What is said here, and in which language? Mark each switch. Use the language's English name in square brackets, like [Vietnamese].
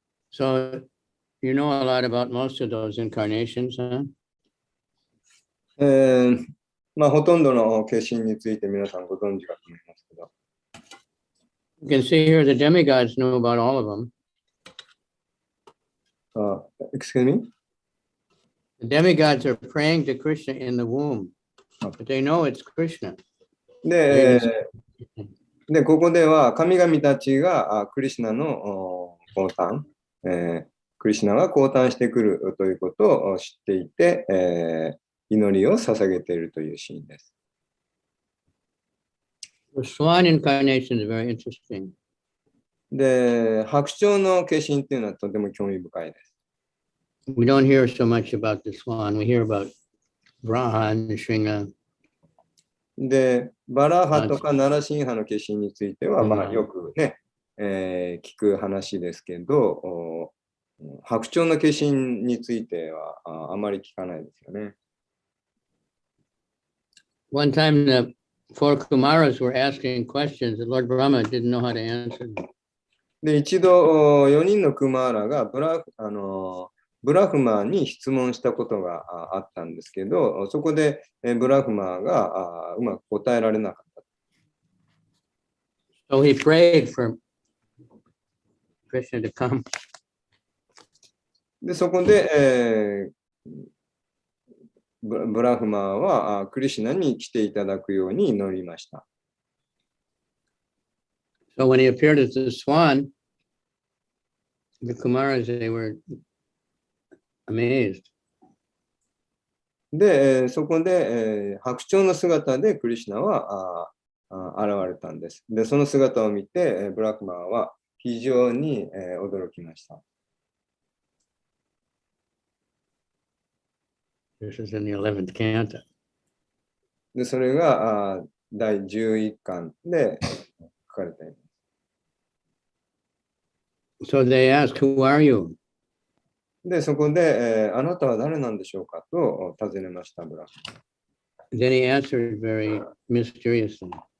[English] So you know a lot about most of those incarnations, huh? [Japanese] まあ、ほとんどの化身について皆さんご存知かと思いますけど。 [English] You can see here the demigods know about all of them. Excuse me? The demigods are praying to Krishna in the womb, but they know it's Krishna. [Japanese] で、ここでは神々たちがクリシュナの降誕、クリシュナが降誕してくるということを知っていて、祈りを捧げているというシーンです。 [English] The swan incarnation is very interesting. [Japanese] で、白鳥の化身っていうのはとても興味深いです。 [English] We don't hear so much about the swan. We hear about Varaha and Shringa. [Japanese] で、バラハとかナラシンハの化身については、まあ、よくね、聞く話ですけど、白鳥の化身についてはあまり聞かないですよね。 [English] One time the four Kumaras were asking questions that Lord Brahma didn't know how to answer them. [Japanese] で、一度4人のクマーラがブラフマーに質問したことがあったんですけど、そこでブラフマーがうまく答えられなかった。 [English] So he prayed for Krishna to come. [Japanese] で、そこで、ブラフマーはクリシュナに来ていただくように祈りました。 [English] So when he appeared as the swan, the Kumaras, they were amazed. [Japanese] で、そこで、白鳥の姿でクリシュナは現れたんです。で、その姿を見て、ブラフマーは非常に驚きました。 [English] This is in the 11th canto. [Japanese] で、それが第11巻で書かれています。 [English] So they asked, Who are you? [Japanese] で、そこで、あなたは誰なんでしょうかと尋ねました、ブラフ。 [English] Then he answered very mysteriously.